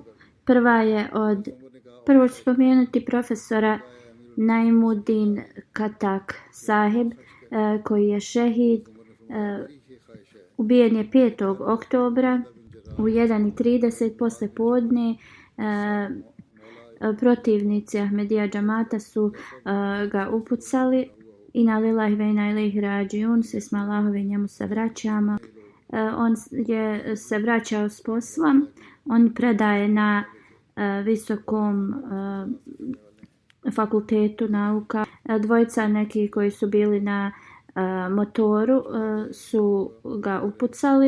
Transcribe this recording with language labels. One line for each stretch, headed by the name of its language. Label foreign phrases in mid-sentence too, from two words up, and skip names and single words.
Bosnian: Prvo ću spomenuti profesora Naimuddin Katak Sahib, koji je šehid. Ubijen je 5. oktobra u 1:30 poslije podne. Protivnici Ahmedija džamata su ga upucali.
Arabic: إنا لله وإنا إليه راجعون,
Bosnian: svi smo Allahovi, njemu se vraćamo. On je se vraćao s posla. On predaje na visokom fakultetu nauka. Dvojica neki koji su bili na motoru su ga upucali.